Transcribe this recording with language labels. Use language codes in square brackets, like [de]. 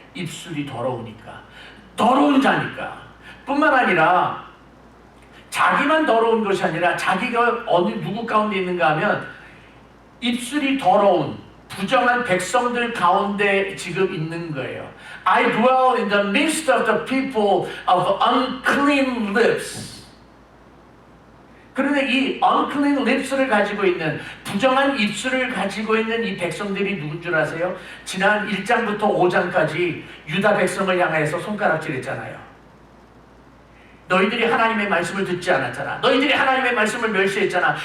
[ko] 입술이 더러우니까. 더러운 자니까. 뿐만 아니라 자기만 더러운 것이 아니라 자기가 어느 누구 가운데 있는가 하면 입술이 더러운 부정한 백성들 가운데 지금 있는 거예요. [en] I dwell in the midst of the people of unclean lips. [ko] 그런데 이 unclean lips를 가지고 있는 부정한 입술을 가지고 있는 이 백성들이 누군 줄 아세요? 지난 1장부터 5장까지 유다 백성을 향해서 손가락질했잖아요. 너희들이 하나님의 말씀을 듣지 않았잖아. 너희들이 하나님의 말씀을 멸시했잖아.